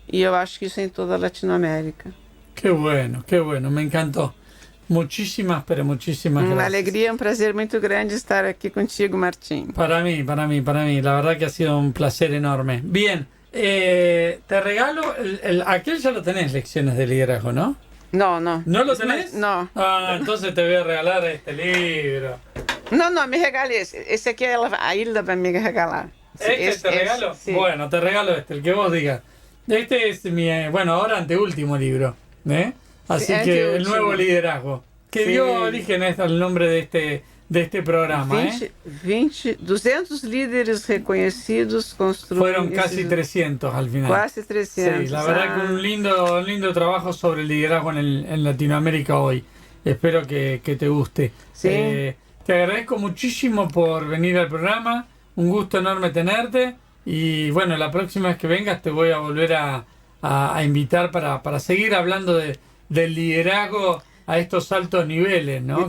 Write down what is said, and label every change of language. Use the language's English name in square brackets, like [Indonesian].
[Portuguese] E eu acho que isso é em toda a Latinoamérica. [Spanish] Qué bueno, me encantó. Muchísimas gracias. [Portuguese] Uma alegria, um prazer muito grande estar aqui contigo, Martín. [Spanish] Para mí. La verdad que ha sido un placer enorme. Bien, te regalo, aquel ya lo tenés, Lecciones de Liderazgo, ¿no? No. ¿No lo tenés? No. Ah, entonces te voy a regalar este libro. [Portuguese] No, me regale esse. Esse aqui a Hilda vai me regalar. [Spanish] ¿Este te regalo? Sí. Bueno, te regalo el que vos digas. Este es mi, ahora anteúltimo libro, ¿eh? Así Sí, que el anteúltimo. nuevo liderazgo. Que Sí. dio origen al nombre de este programa, 200 líderes [Portuguese] reconhecidos [Spanish] construyen. Fueron casi 300 al final. Casi 300. Sí, la verdad que un lindo trabajo sobre el liderazgo en Latinoamérica hoy. Espero que te guste. Sí. Te agradezco muchísimo por venir al programa. Un gusto enorme tenerte. Y bueno, la próxima vez que vengas te voy a volver a invitar para seguir hablando del liderazgo a estos altos niveles, ¿no?